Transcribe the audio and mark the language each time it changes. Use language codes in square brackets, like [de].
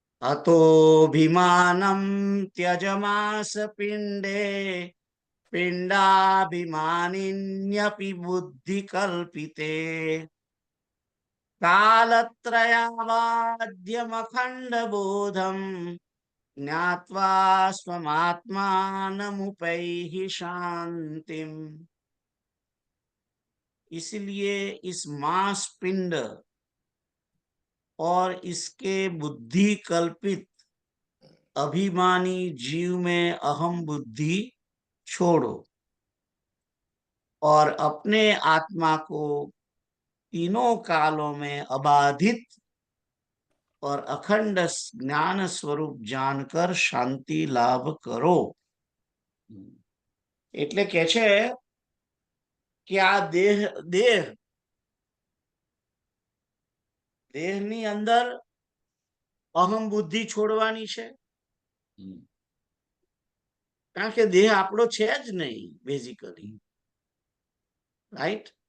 [sa] અતોભિમાનમ ત્યજમાસ પિંડે પિંડાભિમાનિન્યપि બુદ્ધિ કલ્પિતે કાલત્રયાવાદ્યમખંડ બોધમ જ્ઞાત્વા स्वमात्मानमुपैहि शांतिम. [hi] इसलिए इस मांस पिंड और इसके बुद्धि कल्पित अभिमानी जीव में अहम बुद्धि छोड़ो और अपने आत्मा को तीनों कालों में अबाधित और अखंड ज्ञान स्वरूप जानकर शांति लाभ करो. [gu] એટલે કે છે કે આ દેહની અંદર અહમ બુદ્ધિ છોડવાની છે, કારણ કે દેહ આપણો છે જ નહીં બેઝિકલી, રાઈટ.